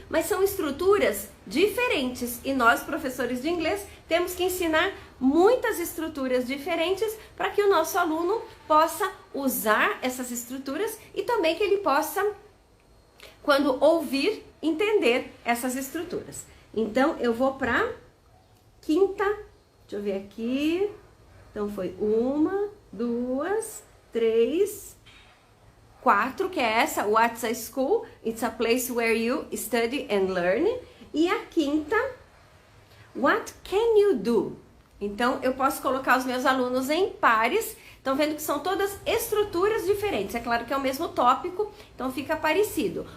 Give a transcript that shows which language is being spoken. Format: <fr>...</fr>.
<pt>Mas são estruturas diferentes e nós, professores de inglês, temos que ensinar muitas estruturas diferentes para que o nosso aluno possa usar essas estruturas e também que ele possa, quando ouvir, entender essas estruturas. Então, eu vou para quinta, deixa eu ver aqui... Então, foi 1, 2, 3, 4, que é essa,</pt> <en>what's a school? It's a place where you study and learn.</en> <pt>E a quinta,</pt> <en>what can you do?</en> <pt>Então, eu posso colocar os meus alunos em pares. Estão vendo que são todas estruturas diferentes. É claro que é o mesmo tópico, então fica parecido.</pt>